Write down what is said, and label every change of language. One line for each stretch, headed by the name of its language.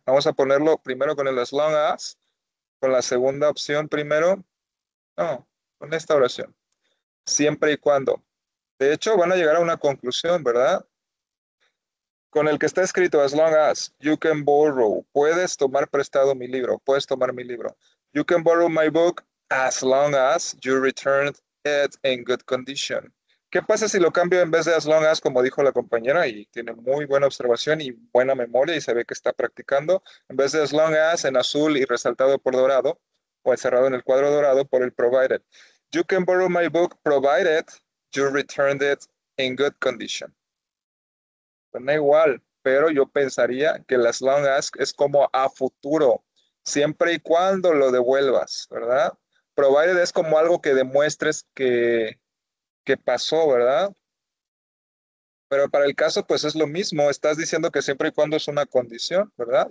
Spanish: Vamos a ponerlo primero con el as long as, con la segunda opción primero, no, con esta oración, siempre y cuando. De hecho, van a llegar a una conclusión, ¿verdad? Con el que está escrito as long as,
English: you can borrow,
Spanish: puedes tomar prestado mi libro, puedes tomar mi libro.
English: You can borrow my book as long as you return it in good condition.
Spanish: ¿Qué pasa si lo cambio en vez de as long as, como dijo la compañera, y tiene muy buena observación y buena memoria y se ve que está practicando? En vez de as long as en azul y resaltado por dorado, o encerrado en el cuadro dorado por el provided.
English: You can borrow my book provided you returned it in good condition.
Spanish: Suena igual, pero yo pensaría que las long as es como a futuro, siempre y cuando lo devuelvas, ¿verdad? Provided es como algo que demuestres que pasó, ¿verdad? Pero para el caso, pues es lo mismo, estás diciendo que siempre y cuando es una condición, ¿verdad?